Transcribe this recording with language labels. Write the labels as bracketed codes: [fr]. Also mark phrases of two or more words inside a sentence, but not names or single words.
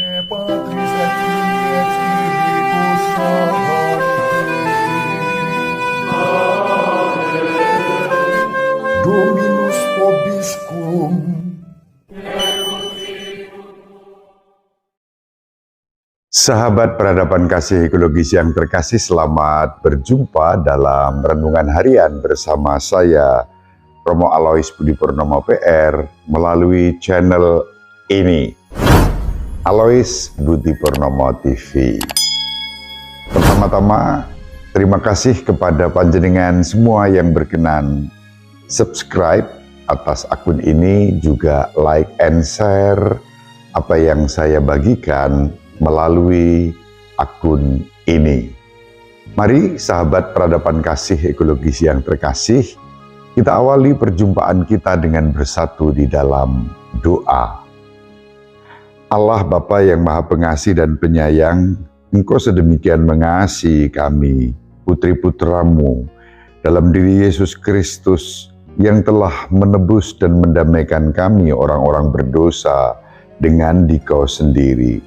[la] Patris et Filii et Spiritus Sancti. Dominus vobiscum. [id] Sahabat peradaban kasih ekologis yang terkasih, selamat berjumpa dalam Renungan Harian bersama saya, Romo Alois Budi Purnomo PR, melalui channel ini, Alois Budi Purnomo TV. Pertama-tama, terima kasih kepada panjenengan semua yang berkenan subscribe atas akun ini, juga [en] like and share [id] apa yang saya bagikan melalui akun ini. Mari sahabat peradaban kasih ekologis yang terkasih, kita awali perjumpaan kita dengan bersatu di dalam doa. Allah Bapa yang Maha Pengasih dan Penyayang, Engkau sedemikian mengasihi kami, putri-putramu, dalam diri Yesus Kristus yang telah menebus dan mendamaikan kami orang-orang berdosa dengan Dikau sendiri.